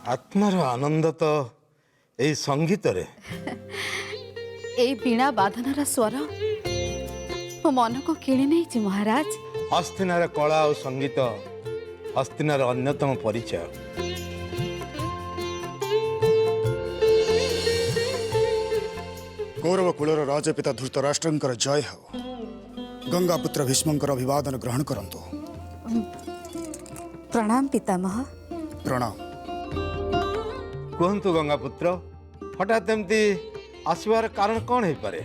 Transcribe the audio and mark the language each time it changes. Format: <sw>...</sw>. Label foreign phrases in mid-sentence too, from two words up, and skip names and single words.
<or>ଆତ୍ମାର ଆନନ୍ଦ ତ ଏଇ ସଙ୍ଗୀତରେ। ଏଇ ବୀଣା ବାଦନର ସ୍ୱର ମୋ ମନକୁ କିଣି ନେଇଛି ମହାରାଜ। ହସ୍ତିନାର କଳା ଆଉ ସଙ୍ଗୀତ ହସ୍ତିନାର ଅନ୍ୟତମ ପରିଚୟ। କୌରବ କୁଳର ରାଜପିତା ଧୃତରାଷ୍ଟ୍ରଙ୍କର ଜୟ ହୋ। ଗଙ୍ଗାପୁତ୍ର ଭୀଷ୍ମଙ୍କର ଅଭିବାଦନ ଗ୍ରହଣ କରନ୍ତୁ। ପ୍ରଣାମ ପିତାମହ। प्रणाम। କୁହନ୍ତୁ ଗଙ୍ଗାପୁତ୍ର, ହଠାତ୍ ଏମିତି ଆସିବାର କାରଣ କ'ଣ ହେଇପାରେ?</or>